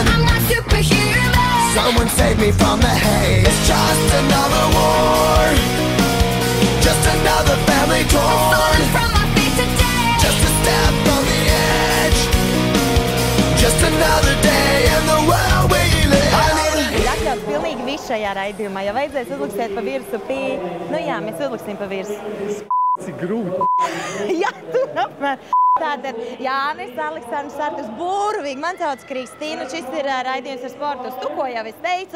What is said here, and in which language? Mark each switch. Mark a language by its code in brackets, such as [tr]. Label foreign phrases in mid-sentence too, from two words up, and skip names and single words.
[en] I'm not superhuman. Someone save me from the haze. It's just another war, just another family torn. Falling from my feet today. Just a step on the edge, just another day in the world we live. [lv] Ir atļauts pilnīgi viss šajā raidījumā. Ja vajadzēs uzliksiet pa virsu nu jā, mēs uzliksim pa virsu. Cik grūti. Jā, tu apmēr. Tātad Jānis, Aleksandrs, Arturs, burvīgi. Man sauc Kristīna, šis ir raidījums ar sportu uz tu, ko jau es teicu.